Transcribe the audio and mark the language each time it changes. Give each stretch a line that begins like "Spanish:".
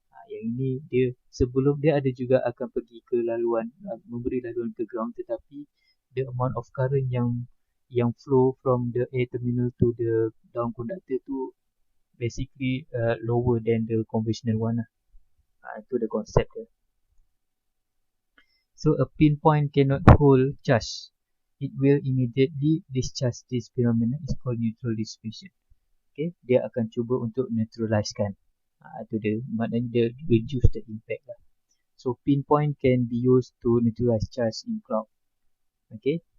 Malay: Yang ini dia sebelum dia ada juga akan pergi ke laluan, memberi laluan ke ground, tetapi
English: the amount of current yang flow from the A terminal to the down conductor tu basically lower than the conventional one
Malay: lah. Itu the concept dia.
English: So a pinpoint cannot hold charge. It will immediately discharge. This phenomenon is called neutral dissipation.
Malay: Okay, dia akan cuba untuk neutralizekan. Itu dia, maknanya dia
English: reduce the impact
Malay: lah.
English: So pinpoint can be used to neutralize charge in cloud. Okay.